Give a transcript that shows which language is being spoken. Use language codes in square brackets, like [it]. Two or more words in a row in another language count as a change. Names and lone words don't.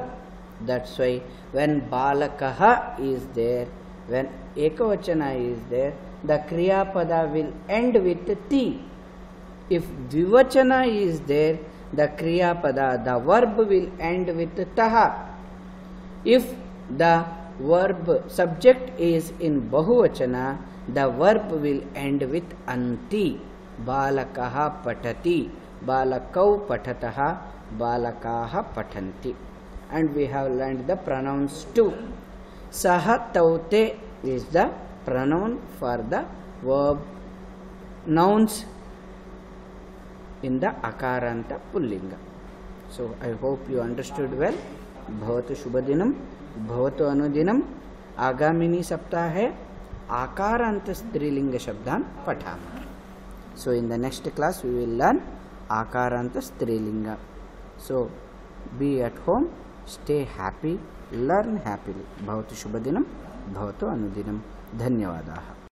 [en] That's why when balakaha is there, when ekavachana is there, the [sa] kriya pada [en] will end with ti. If dvivachana is there, the [sa] kriya pada, [en] the verb will end with taha. If the verb subject is in bahuvachana, the verb will end with anti. [sa] Balakaha patati, balakau patataha, balakaha patanti. [en] And we have learned the pronouns too. [sa] Saha taute [en] is the pronoun for the verb nouns in the [sa] akaranta pullinga. [en] So I hope you understood well. [sa] Bhavatu shubhadinam, bhavatu anudinam. Agamini saptahe akaranta strilinga shabdan patama. [en] So in the next class we will learn [sa] akaranta strilinga. [en] So be at home, stay happy, learn happily. [sa] Bhavatu shubhadinam, bhavatu anudinam. Dhanyavadaha.